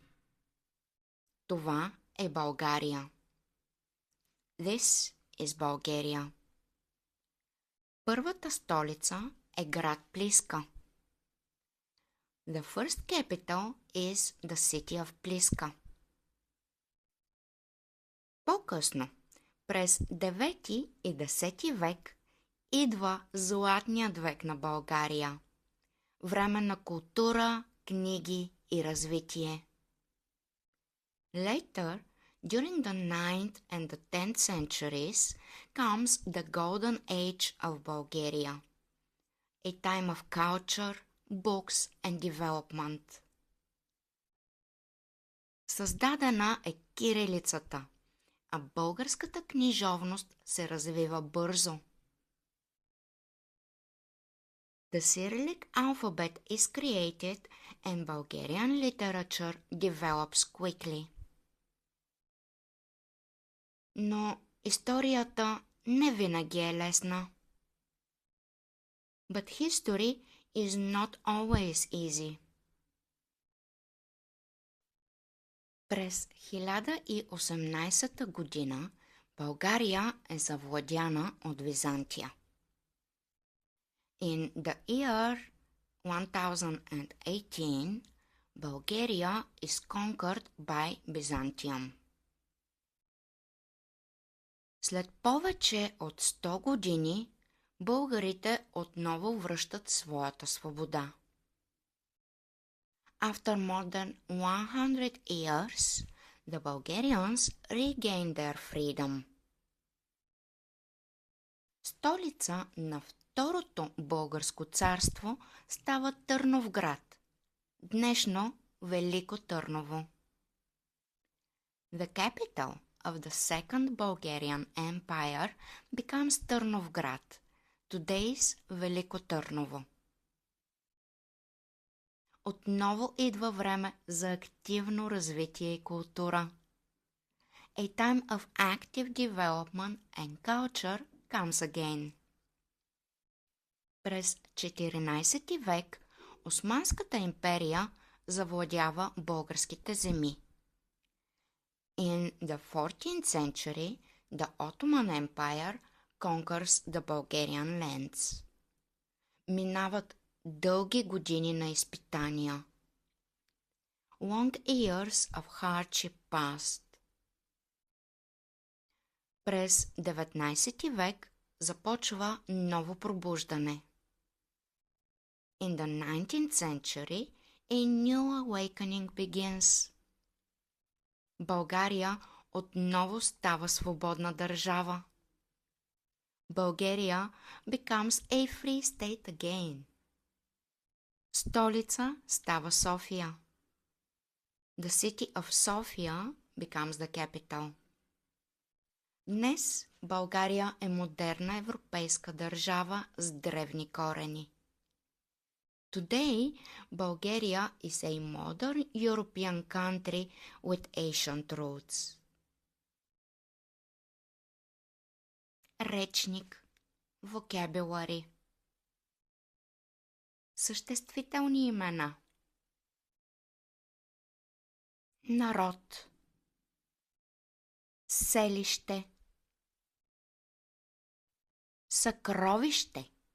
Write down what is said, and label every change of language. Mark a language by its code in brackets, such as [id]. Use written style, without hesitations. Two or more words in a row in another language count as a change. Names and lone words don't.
[bg] Това е България. [en] This is Bulgaria. [bg] Първата столица е град Плиска. [en] The first capital is the city of Плиска. [bg] По-късно, през 9 и 10 век, идва златният век на България. Време на култура, книги и развитие. [en] Later, during the 9th and the 10th centuries, comes the golden age of Bulgaria, a time of culture, books and development. [bg] Създадена е кирилицата, а българската книжовност се развива бързо. [en] The Cyrillic alphabet is created and Bulgarian literature develops quickly. [bg] Но историята не винаги е лесна. [en] But history is not always easy. [bg] През 1018 година България е завладяна от Византия. [en] In the year 1018, Bulgaria is conquered by Byzantium. [bg] След повече от 100 години, българите отново връщат своята свобода. [en] After more than 100 years, the Bulgarians regain their freedom. [bg] Столица на Второто българско царство става Търновград, днешно Велико Търново. [en] The capital of the Second Bulgarian Empire becomes Търновград, today's Велико Търново. [bg] Отново идва време за активно развитие и култура. [en] A time of active development and culture comes again. [bg] През 14 век Османската империя завладява българските земи. [en] In the 14th century, the Ottoman Empire conquers the Bulgarian lands. [bg] Минават дълги години на изпитания. [en] Long years of hardship passed. [bg] През 19 век започва ново пробуждане. [en] In the 19th century, a new awakening begins. [bg] България отново става свободна държава. [en] Bulgaria becomes a free state again. [bg] Столица става София. [en] The city of Sofia becomes the capital. [bg] Днес България е модерна европейска държава с древни корени. [en] Today, Bulgaria is a modern European country with ancient roots. [bg] Речник, vocabulary. Съществителни имена. Народ. Селище. Съкровище.